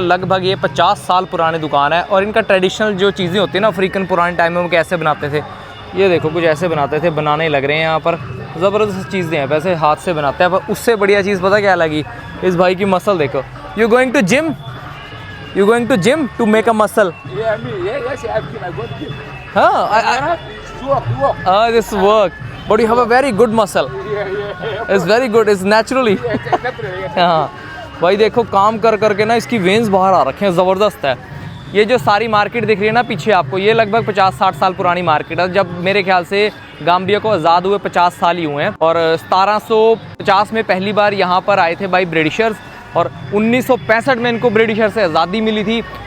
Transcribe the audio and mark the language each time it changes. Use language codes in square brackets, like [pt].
[hi] लगभग ये 50 साल पुरानी दुकान है। और इनका ट्रेडिशनल जो चीज़ें होती हैं ना अफ्रीकन, पुराने टाइम में वो कैसे बनाते थे, ये देखो कुछ ऐसे बनाते थे, बनाने लग रहे हैं यहाँ पर। ज़बरदस्त चीज़ें हैं, वैसे हाथ से बनाते हैं। पर उससे बढ़िया चीज़ पता क्या लगी, इस भाई की मसल देखो। [en] You going to gym, you going to gym to make a muscle? Yeah, me. Yeah, yes, I go to gym. [hi] हाँ, [en] Work. This work. But you have a very good muscle, it's very good, it's naturally. [hi] हाँ भाई देखो काम कर करके ना इसकी veins बाहर आ रखे हैं, ज़बरदस्त है। ये जो सारी मार्केट दिख रही है ना पीछे आपको, ये लगभग 50-60 साल पुरानी मार्केट है। जब मेरे ख्याल से गाम्बिया को आज़ाद हुए 50 साल ही हुए हैं, और 1750 में पहली बार यहाँ पर आए थे भाई ब्रिटिशर्स, और 1965 में इनको ब्रिटिशर से आज़ादी मिली थी।